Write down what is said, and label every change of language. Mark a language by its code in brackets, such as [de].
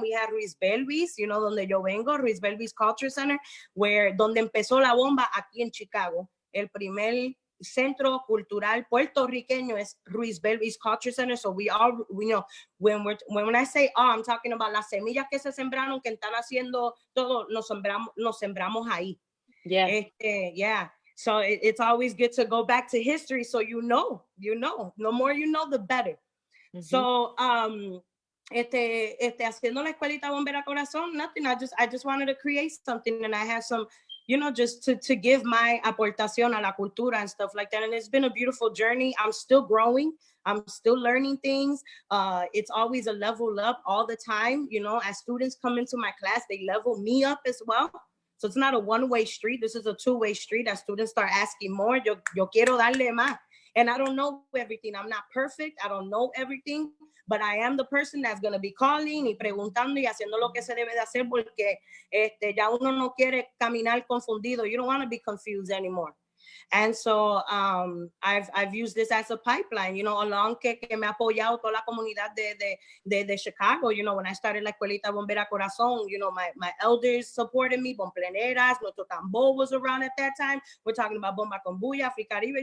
[en] We have [es] Ruiz Belvis, you know, donde yo vengo, Ruiz Belvis Culture Center, donde empezó la bomba aquí en Chicago. El primer centro cultural puertorriqueño es Ruiz Belvis Culture Center. [en] So we know when I say I'm talking about [es] las semillas que se sembraron, que están haciendo todo, nos sembramos ahí. [en] Yeah. Yeah. So it's always good to go back to history. So you know, the more you know, the better. Mm-hmm. [es] So haciendo la Escuelita Bombera Corazón, nothing. [en] I just wanted to create something, and I had some, you know, just to give my [es] aportación a la cultura [en] and stuff like that. And it's been a beautiful journey. I'm still growing. I'm still learning things. It's always a level up all the time. You know, as students come into my class, they level me up as well. So it's not a one-way street. This is a two-way street. As students start asking more, [es] yo quiero darle más. [en] And I don't know everything. I'm not perfect. I don't know everything. But I am the person that's going to be calling [es] y preguntando y haciendo lo que se debe de hacer porque ya uno no quiere caminar confundido. [en] You don't want to be confused anymore. And so I've used this as a pipeline, you know, along [es] que me ha apoyado toda la comunidad de Chicago. [en] You know, when I started la Escuelita Bombera de Corazón, you know, my elders supported me. Bompleneras, [es] nuestro tambor [en] was around at that time. We're talking about Bomba con Bulla, Africaribe.